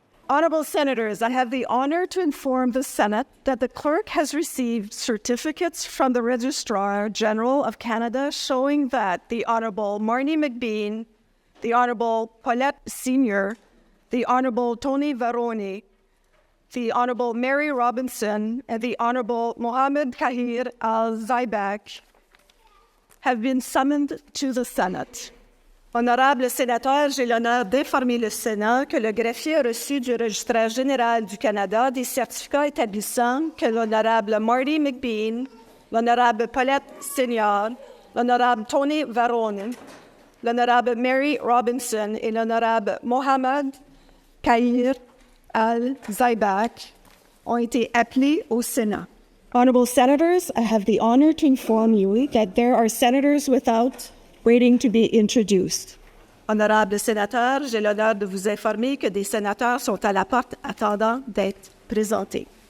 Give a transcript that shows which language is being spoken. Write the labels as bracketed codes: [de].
[en] Honorable Senators, I have the honor to inform the Senate that the clerk has received certificates from the Registrar General of Canada showing that the Honorable Marnie McBean, the Honorable Paulette Sr., the Honorable Tony Varoni, the Honorable Mary Robinson, and the Honorable Mohammed Kahir Al-Zaibak have been summoned to the Senate. [fr] Honorables sénateurs, j'ai l'honneur d'informer le Sénat que le greffier a reçu du Registraire général du Canada des certificats établissant que l'honorable Marty McBean, l'honorable Paulette Senior, l'honorable Tony Varone, l'honorable Mary Robinson et l'honorable Mohamed Kahir Al-Zaibak ont été appelés au Sénat. [en] Honorable Senators, I have the honor to inform you that there are senators without waiting to be introduced. [fr] Honorables sénateurs, j'ai l'honneur de vous informer que des sénateurs sont à la porte attendant d'être présentés.